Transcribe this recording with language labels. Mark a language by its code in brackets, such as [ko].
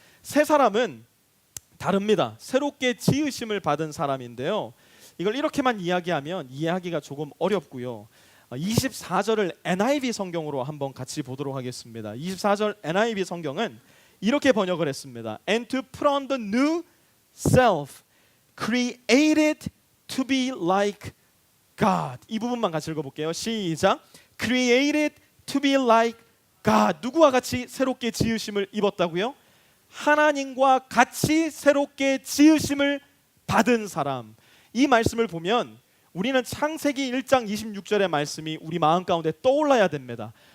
[ko] 새 사람은 다릅니다. 새롭게 지으심을 받은 사람인데요. 이걸 이렇게만 이야기하면 이해하기가 조금 어렵고요. 24절을 NIV 성경으로 한번 같이 보도록 하겠습니다. 24절 NIV 성경은 이렇게 번역을 했습니다. [en] And to put on the new self, created to be like God. [ko] 이 부분만 같이 읽어볼게요. 시작. [en] Created to be like God. [ko] 누구와 같이 새롭게 지으심을 입었다고요? 하나님과 같이 새롭게 지으심을 받은 사람. 이 말씀을 보면 우리는 창세기 1장 26절의 말씀이 우리 마음 가운데 떠올라야 됩니다.